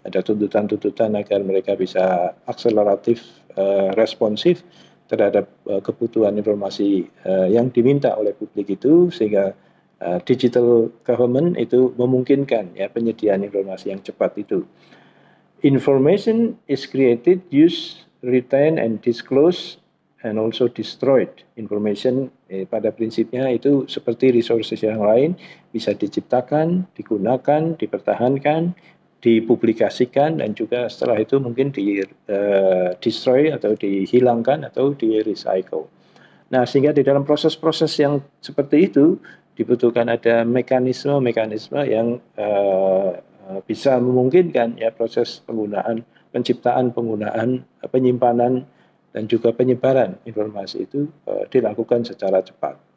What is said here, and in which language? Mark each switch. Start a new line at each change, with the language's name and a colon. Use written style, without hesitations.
Indonesian: Ada tuntutan-tuntutan agar mereka bisa akseleratif, responsif terhadap kebutuhan informasi yang diminta oleh publik itu, sehingga digital government itu memungkinkan, ya, penyediaan informasi yang cepat itu.
English: Information is created, used, retained, and disclosed, and also destroyed.
Indonesian: Information pada prinsipnya itu seperti resources yang lain, bisa diciptakan, digunakan, dipertahankan, dipublikasikan, dan juga setelah itu mungkin destroy atau dihilangkan atau di-recycle. Nah, sehingga di dalam proses-proses yang seperti itu dibutuhkan ada mekanisme-mekanisme yang bisa memungkinkan, ya, proses penggunaan, penciptaan, penggunaan, penyimpanan, dan juga penyebaran informasi itu dilakukan secara cepat.